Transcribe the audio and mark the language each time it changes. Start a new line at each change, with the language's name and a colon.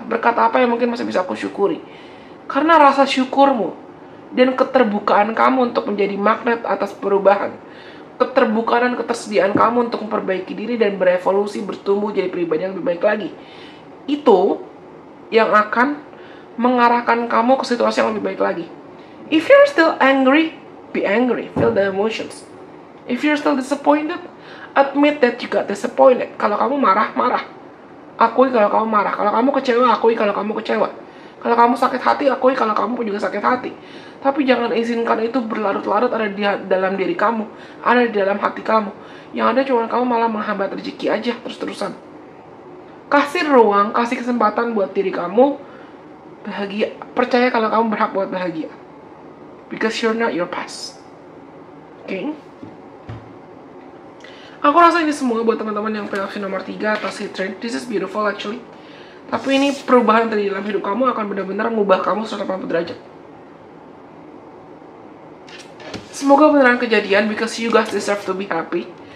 Indonesian: Berkat apa yang mungkin masih bisa aku syukuri? Karena rasa syukurmu dan keterbukaan kamu untuk menjadi magnet atas perubahan, keterbukaan dan ketersediaan kamu untuk memperbaiki diri dan berevolusi, bertumbuh jadi pribadi yang lebih baik lagi, itu yang akan mengarahkan kamu ke situasi yang lebih baik lagi.
English: If you're still angry, be angry, feel the emotions. If you're still disappointed, admit that you got disappointed.
Indonesian: Kalau kamu marah, marah. Akui kalau kamu marah. Kalau kamu kecewa, akui kalau kamu kecewa. Kalau kamu sakit hati, akui kalau kamu pun juga sakit hati. Tapi jangan izinkan itu berlarut-larut ada di dalam diri kamu, ada di dalam hati kamu. Yang ada cuma kamu malah menghambat rezeki aja terus-terusan. Kasih ruang, kasih kesempatan buat diri kamu bahagia. Percaya kalau kamu berhak buat bahagia.
English: Because you're not your past.
Indonesian: Oke? Aku rasa ini semua buat teman-teman yang punya opsi nomor 3 atau si trend.
English: This is beautiful actually.
Indonesian: Tapi ini perubahan terjadi dalam hidup kamu akan benar-benar mengubah kamu 180 derajat. Semoga beneran kejadian,
English: because you guys deserve to be happy.